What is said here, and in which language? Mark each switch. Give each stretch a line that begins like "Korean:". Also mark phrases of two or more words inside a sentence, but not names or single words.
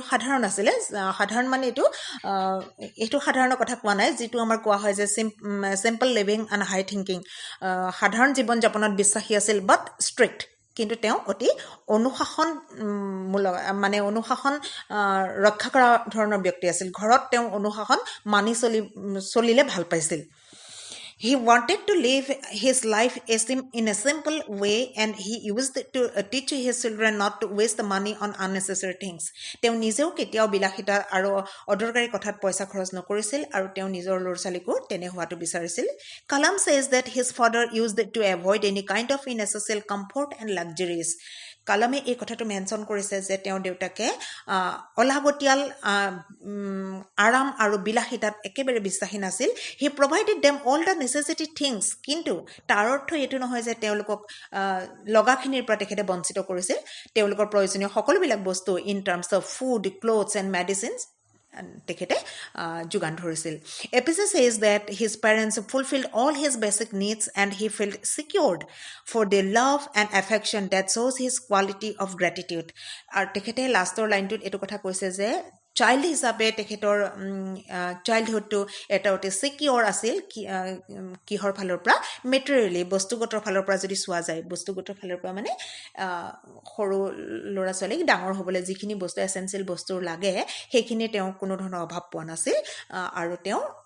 Assamese: সাধাৰণ আছিলে সাধাৰণ মানে এইটো সাধাৰণৰ কথা কোৱা নাই যিটো আমাৰ কোৱা হয় যে
English: simple living and high thinking
Assamese: সাধাৰণ জীৱন যাপনত বিশ্বাসী আছিল
English: but strict
Assamese: কিন্তু তেওঁ অতি অনুশাসনমূলক মানে অনুশাসন ৰক্ষা কৰা ধৰণৰ ব্যক্তি আছিল ঘৰত তেওঁ অনুশাসন মানি চলিলে ভাল পাইছিল
English: He wanted to live his life in a simple way and he used to teach his children not to waste the money on unnecessary things.
Assamese: তেওঁ নিজেও কেতিয়াও বিলাসিতা আৰু অদৰকাৰী কথাত পইচা খৰচ নকৰিছিল আৰু তেওঁ নিজৰ ল'ৰা-ছোৱালীকো তেনে হোৱাটো বিচাৰিছিল
English: Kalam says that his father used to avoid any kind of unnecessary comfort and luxuries.
Assamese: কালামে এই কথাটো মেনশ্যন কৰিছে যে তেওঁ দেউতাকে অলাগতিয়াল আৰাম আৰু বিলাসিতাত একেবাৰে বিশ্বাসী নাছিল
English: he provided them all the necessity things
Assamese: কিন্তু তাৰ অৰ্থ এইটো নহয় যে তেওঁলোকক লগাখিনিৰ পৰা তেখেতে বঞ্চিত কৰিছিল তেওঁলোকৰ প্ৰয়োজনীয় সকলোবিলাক বস্তু
English: in terms of food clothes and medicines
Assamese: তেখেতে যোগান ধৰিছিল এপিছে
English: says that his parents fulfilled all his basic needs and he felt secured for the love and affection that shows his quality of gratitude
Assamese: আৰু তেখেতে
English: last line
Assamese: এইটো কথা কৈছে যে চাইল্ড হিচাপে তেখেতৰ চাইল্ডহুডটো এটা অতি ছিকিউৰ আছিল কিহৰ ফালৰ পৰা মেটেৰিয়েলি বস্তুগত ফালৰ পৰা যদি চোৱা যায় বস্তুগত ফালৰ পৰা মানে সৰু ল'ৰা ছোৱালীক ডাঙৰ হ'বলৈ যিখিনি বস্তু এচেঞ্চিয়েল বস্তু লাগে সেইখিনি তেওঁ কোনো ধৰণৰ অভাৱ পোৱা নাছিল আৰু তেওঁ